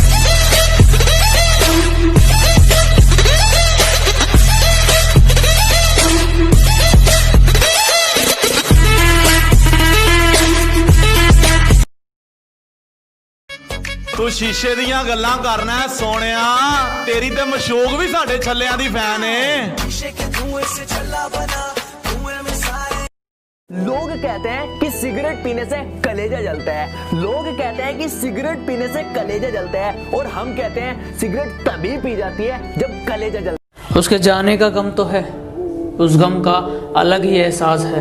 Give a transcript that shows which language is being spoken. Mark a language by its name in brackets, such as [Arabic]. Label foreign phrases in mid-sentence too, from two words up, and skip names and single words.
[Punjabi] ਤੂੰ ਸ਼ੀਸ਼ੇ ਦੀਆਂ ਗੱਲਾਂ ਕਰਨਾ ਹੈ ਸੋਹਣਿਆ, ਤੇਰੀ ਤੇ ਮਸ਼ੂਕ ਵੀ ਸਾਡੇ ਛੱਲਿਆਂ ਦੀ ਫੈਨ ਏ। [Hindi] लोग कहते हैं कि सिगरेट पीने से कलेजा जलता है, लोग कहते हैं कि सिगरेट पीने से कलेजा जलता है, और हम कहते हैं सिगरेट तभी पी जाती है जब कलेजा जलता है। उसके जाने का गम तो है, उस गम का अलग ही एहसास है।